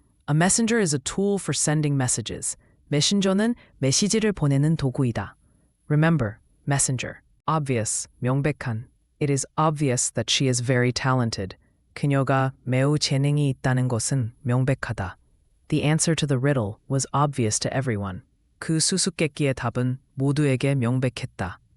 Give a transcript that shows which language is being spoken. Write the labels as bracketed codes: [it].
[en] A messenger is a tool for sending messages. [ko] 메신저는 메시지를 보내는 도구이다. [en] Remember, messenger. Obvious, 명백한. It is obvious that she is very talented. [ko] 그녀가 매우 재능이 있다는 것은 명백하다. [en] The answer to the riddle was obvious to everyone. [ko] 그 수수께끼의 답은 모두에게 명백했다.